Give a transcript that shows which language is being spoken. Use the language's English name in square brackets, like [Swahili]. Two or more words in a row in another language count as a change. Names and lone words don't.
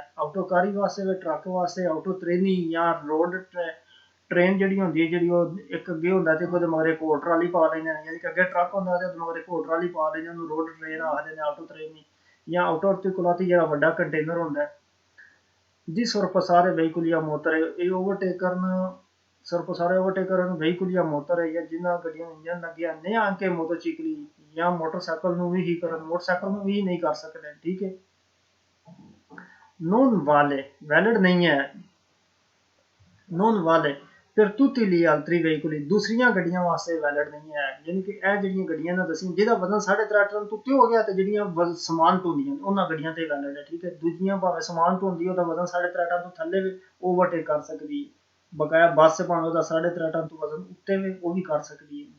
[Punjabi] ਆਟੋਕਾਰੀ ਵਾਸਤੇ, ਟਰੱਕ ਵਾਸਤੇ, ਆਟੋ ਟ੍ਰੇਨੀ ਜਾਂ [English] road train [Punjabi] ਜਿਹੜੀ ਹੁੰਦੀ ਹੈ, ਜਿਹੜੀ ਉਹ ਇੱਕ ਅੱਗੇ ਹੁੰਦਾ ਤੇ ਉਹਦੇ ਮਗਰੇ ਕੋਲ ਟਰਾਲੀ ਪਾ ਲੈਂਦੇ ਨੇ, ਯਾਨੀ ਕਿ ਅੱਗੇ ਟਰੱਕ ਹੁੰਦਾ ਤੇ ਉਹਦੇ ਮਗਰੇ ਕੋਲ ਟਰਾਲੀ ਪਾ ਲੈਂਦੇ, ਉਹਨੂੰ [English] road train [Punjabi] ਆਖਦੇ ਨੇ, ਆਟੋ ਟ੍ਰੇਨੀ ਜਾਂ [Italian] auto articolati [Punjabi] ਜਿਹੜਾ ਵੱਡਾ ਕੰਟੇਨਰ ਹੁੰਦਾ ਹੈ। [Italian] ਜੀ sorpassare veicoli a motore, [Punjabi] ਇਹ ਓਵਰਟੇਕ ਕਰਨ, sorpassare ਓਵਰਟੇਕ ਕਰਨ [Italian] veicoli a motore, [Punjabi] ਜਾਂ ਜਿਨ੍ਹਾਂ ਗੱਡੀਆਂ ਨੂੰ ਇੰਜਨ ਲੱਗਿਆ ਨੇ [Italian] anche motocicli, [Punjabi] ਜਾਂ ਮੋਟਰਸਾਈਕਲ ਨੂੰ ਵੀ ਹੀ ਕਰਨ, ਮੋਟਰਸਾਈਕਲ ਨੂੰ ਵੀ ਨਹੀਂ ਕਰ ਸਕਦੇ। ਠੀਕ ਹੈ, [Italian] non vale valid [Punjabi] ਨਹੀਂ ਹੈ, [Italian] non vale per tutti gli altri veicoli, [Punjabi] ਦੂਸਰੀਆਂ ਗੱਡੀਆਂ ਵਾਸਤੇ ਵੈਲਿਡ ਨਹੀਂ ਹੈ। ਯਾਨੀ ਕਿ ਇਹ ਜਿਹੜੀਆਂ ਗੱਡੀਆਂ ਨਾ ਦੱਸੀ ਜਿਹਦਾ ਵਜ਼ਨ 3.5 ਟਨ ਤੋਂ ਉੱਤੇ ਹੋ ਗਿਆ ਤੇ ਜਿਹੜੀਆਂ ਸਮਾਨ ਢੋਂਦੀਆਂ ਉਹਨਾਂ ਗੱਡੀਆਂ ਤੇ ਵੈਲਿਡ ਹੈ। ਠੀਕ ਹੈ, ਦੂਜੀਆਂ ਭਾਵੇਂ ਸਮਾਨ ਢੋਂਦੀ ਉਹਦਾ ਵਜ਼ਨ 3.5 ਟਨ ਤੋਂ ਥੱਲੇ ਵੀ ਓਵਰਟੇਕ ਕਰ ਸਕਦੀ ਹੈ। ਬਕਾਇਆ ਬੱਸ ਭਾਵੇਂ ਉਹਦਾ 3.5 ਟਨ ਤੋਂ ਵਜ਼ਨ ਉੱਤੇ ਵੀ ਉਹ ਵੀ ਕਰ ਸਕਦੀ ਹੈ।